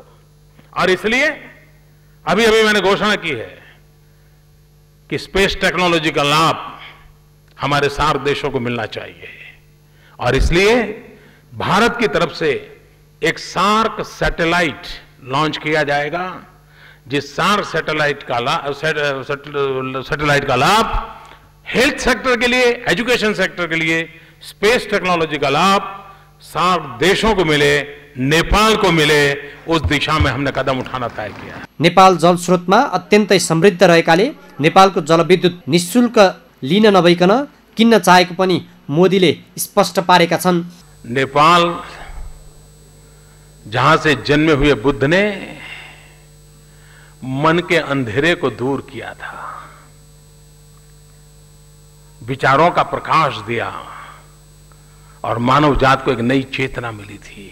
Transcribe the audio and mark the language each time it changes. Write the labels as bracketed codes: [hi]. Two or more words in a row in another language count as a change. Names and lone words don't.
[hi] और इसलिए अभी अभी मैंने घोषणा की है कि स्पेस टेक्नोलॉजी का लाभ हमारे सार्क देशों को मिलना चाहिए, और इसलिए भारत की तरफ से एक सार्क सैटेलाइट लॉन्च किया जाएगा, जिस सार्क सैटेलाइट का लाभ हेल्थ सेक्टर के लिए, एजुकेशन सेक्टर के लिए, स्पेस टेक्नोलॉजी का लाभ सार्क देशों को मिले, नेपाल को मिले, उस दिशा में हमने कदम उठाना तय किया है। [ne] नेपाल जलस्रोतमा अत्यन्तै समृद्ध रहेकाले नेपालको जलविद्युत निशुल्क लिन नभइकन किन्न चाहेको पनि मोदीले स्पष्ट पारेका छन्। [hi] नेपाल जहां से जन्मे हुए बुद्ध ने मन के अंधेरे को दूर किया था, विचारों का प्रकाश दिया और मानव जात को एक नई चेतना मिली थी।